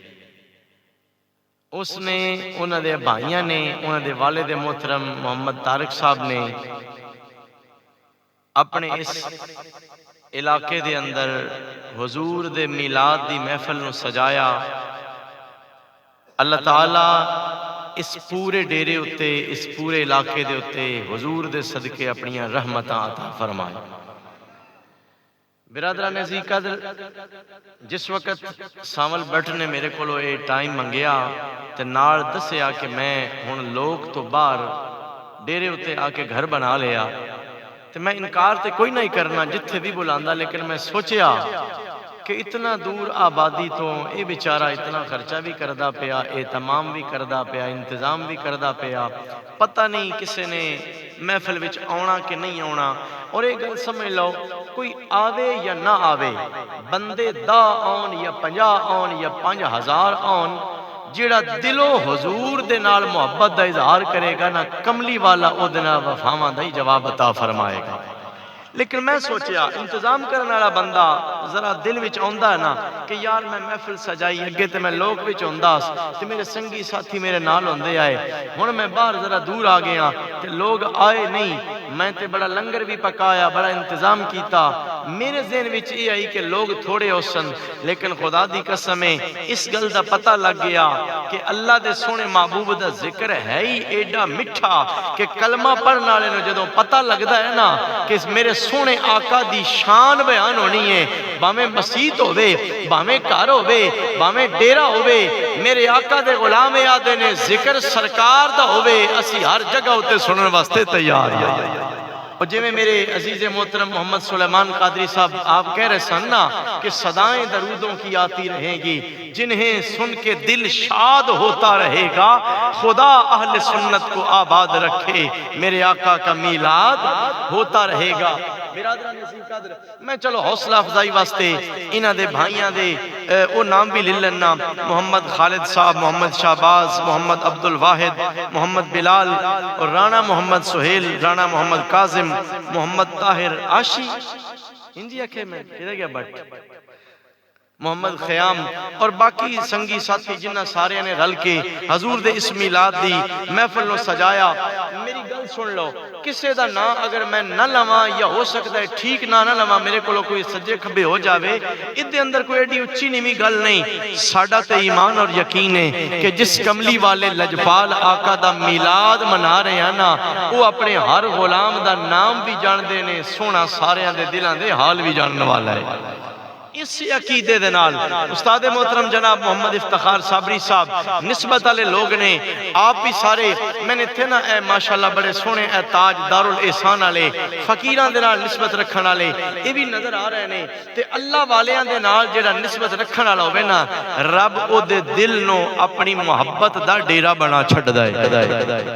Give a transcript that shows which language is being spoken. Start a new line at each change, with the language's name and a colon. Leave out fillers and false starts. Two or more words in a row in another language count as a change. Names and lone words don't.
Punjabi: اس نے انہوں دے بھائیاں نے، انہوں دے والد محترم محمد طارق صاحب نے اپنے اس علاقے دے اندر حضور دے میلاد دی محفل نو سجایا۔ اللہ تعالیٰ اس پورے ڈیرے اتے، اس پورے علاقے دے اتے حضور دے صدقے اپنی رحمتاں عطا فرمائے۔ برادران عزیز قدر، جس وقت سامل بٹ نے میرے کولو اے ٹائم منگیا تے نال دسیا کہ میں ہن لوگ تو باہر ڈیرے اتے آ کے گھر بنا لیا، تے میں انکار تے کوئی نہیں کرنا جتھے بھی بلاندا، لیکن میں سوچیا کہ اتنا دور آبادی تو اے بیچارہ اتنا خرچہ بھی کردہ پیا، اہتمام بھی کردہ پیا، انتظام بھی کردہ پیا، پتہ نہیں کسے نے محفل وچ آونا کہ نہیں آونا۔ اور ایک گل سمجھ لو، کوئی آوے یا نہ آوے، بندے 10 آن یا 50 آن یا 5000 آن، جیڑا دلو حضور دے نال محبت دا اظہار کرے گا نا، کملی والا او دے نال وفاواں دا ہی جواب عطا فرمائے گا۔ لیکن میں سوچیا انتظام کرنے والا بندہ ذرا دل وچ آندا ہے نا کہ یار میں محفل سجائی اگے تے میں لوگ وچ آندا تے میرے سنگی ساتھی میرے نال ہوندے آئے، ہن میں باہر ذرا دور آ گیا تے لوگ آئے نہیں، میں تے بڑا لنگر بھی پکایا، بڑا انتظام کیتا، میرے ذہن وچ یہ آئی کہ لوگ تھوڑے ہوسن، لیکن خدا دی قسم ہے اس گل دا پتہ لگ گیا کہ اللہ دے سونے محبوب دا ذکر ہے ہی ایڈا مٹھا کہ کلمہ پڑھنے والے نو جدوں پتہ لگدا ہے نا کہ میرے سونے آقا دی شان بیان ہونی ہے، باویں مسجد ہووے، باویں گھر ہووے، باویں ڈیرا ہووے، میرے آقا دے غلام آدھے نے ذکر سرکار دا ہووے، اسی ہر جگہ ہوتے سنن واسطے تیار ہے۔ اور جی میں میرے عزیز محترم محمد سلیمان قادری صاحب آپ کہہ رہے سن نا کہ
Urdu: صدائیں درودوں کی آتی رہیں گی، جنہیں سن کے دل شاد ہوتا رہے گا، خدا اہل سنت کو آباد رکھے، میرے آقا کا میلاد ہوتا رہے گا۔
Punjabi: برادران عزیز قدر، میں چلو حوصلہ افزائی واسطے انہاں دے بھائیاں دے او نام بھی لے لینا، محمد خالد صاحب، محمد شہباز، محمد عبد الواحد، محمد بلال اور رانا محمد سہیل، رانا محمد کاظم، محمد طاہر عاشی، انجی اکھے میں کدھر گیا بٹ، محمد خیام اور باقی سنگی ساتھی جنہ سارے نے رل کے حضور دے اس میلاد دی محفل نو سجایا۔ میری گل سن لو، کسے دا نا اگر میں نہ لواں یا ہو سکتا ہے ٹھیک نہ لواں، میرے کو کوئی سجے کھبے ہو جاوے، ادھے اندر کوئی ایڈی اچھی نیمی گل نہیں، ساڑھا تے ایمان اور یقین ہے کہ جس کملی والے لجپال آقا دا میلاد منا رہے ہیں نا، وہ اپنے ہر غلام دا نام بھی جان دے نے، سونا سارے دے دلان دے حال بھی جاننے والا ہے۔ اس عقیدے دے نال استاد محترم جناب محمد افتخار صابری صاحب نسبت والے لوگ نے، آپ بھی سارے میں نے تھے نا اے ماشاءاللہ بڑے سونے اے تاج دارالاحسان والے فقیراں دے نال نسبت رکھن والے یہ بھی نظر آ رہے نے، تے اللہ والیاں دے نال جڑا نسبت رکھن والا ہوے نا، رب او دے دل نو اپنی محبت دا ڈیرا بنا چھڈدا ہے۔